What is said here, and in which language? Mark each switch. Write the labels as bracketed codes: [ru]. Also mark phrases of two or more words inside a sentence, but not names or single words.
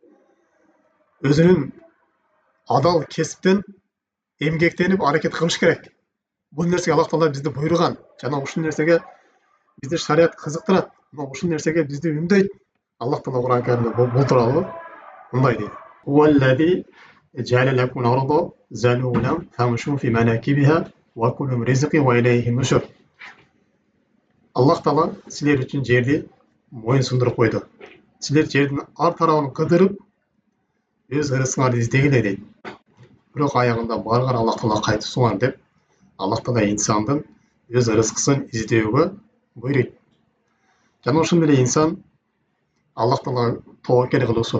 [ky] Өзүнүн адал кесиптен эмгектенип аракет кылыш керек. Бул нерсеге Аллах Таала бизди буйруган, жана ушул нерсеге бизди шарият кызыктырат. Мына ушул нерсеге бизди үндөйт. Аллах Таала Кур'ан Каримде бул тууралуу мындай дейт: [ar] "والذي جعل لكم الأرض ذلولا فامشوا في مناكبها وكلوا من رزقه وإليه النشور." [ky] Аллах Таала силер үчүн жерди моюн сундуруп койду. Силер жердин ар тарабын кыдырып, өз ырыскыңарды издегиле дейт. Бирок аягында барган Аллах Таала кайтысыңар деп, Аллах Таала инсандын өз ырыскысын издөөгө буйруйт. Жана ошондой эле инсан Аллах Таалага тоокел кылуусу.